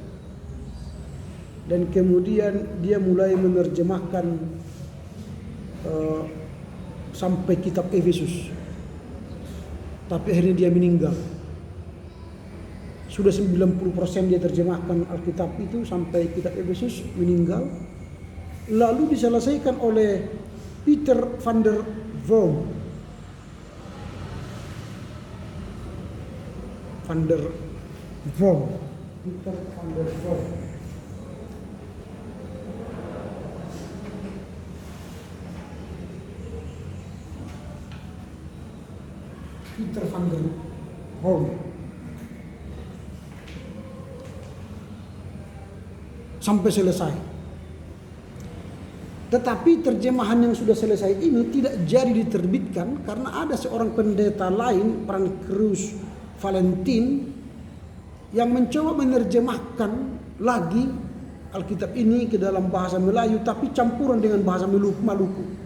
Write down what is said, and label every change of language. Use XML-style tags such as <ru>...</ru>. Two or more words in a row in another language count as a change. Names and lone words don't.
<id>dan kemudian dia mulai menerjemahkan sampai kitab Efesus, tapi akhirnya dia meninggal. Sudah 90% dia terjemahkan Alkitab itu sampai kitab Efesus, meninggal. Lalu diselesaikan oleh Peter van der Vrome. Peter van der Vrome. Peter van der Vrome. Sampai selesai. Tetapi terjemahan yang sudah selesai ini tidak jadi diterbitkan karena ada seorang pendeta lain, Pancreus Valentin, yang mencoba menerjemahkan lagi Alkitab ini ke dalam bahasa Melayu tapi campuran dengan bahasa Maluku.</id>